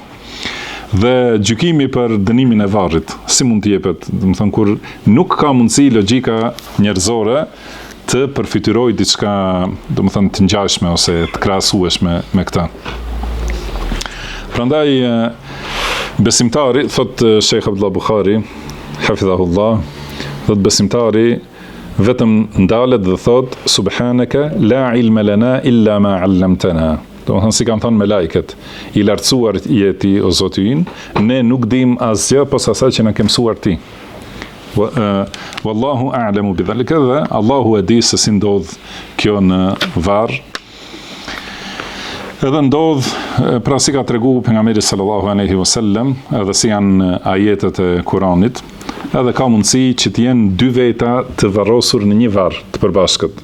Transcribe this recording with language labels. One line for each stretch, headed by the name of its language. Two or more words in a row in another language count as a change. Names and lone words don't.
Albanian: Dhe gjykimi për dënimin e varrit, si mund të jepet, domethënë kur nuk ka mundësi logjika njerëzore të përfytyrojë diçka, domethënë të ngjashme ose të krahasueshme me këtë. Prandaj besimtari, thot Sheikh Abdullah Bukhari, hafidhahullah, thot besimtari vetëm ndalet dhe thot
Arabic: سبحانك لا علم لنا إلا ما علمتنا.
Albanian: Domethënë si kanë thënë me lajket, i lartësuar jeti o Zoti ynë, ne nuk dim asgjë posa asaj që na ke mësuar ti.
Arabic: والله أعلم بذلك,
Albanian: dhe Allahu e di se si ndodh kjo në varr. Edhe ndodh, pra si ka tregu pejgamberi
Arabic: صلى الله عليه وسلم,
Albanian: edhe si janë ajetet e Kuranit, edhe ka mundësi që të jenë dy veta të varrosur në një varr të përbashkët.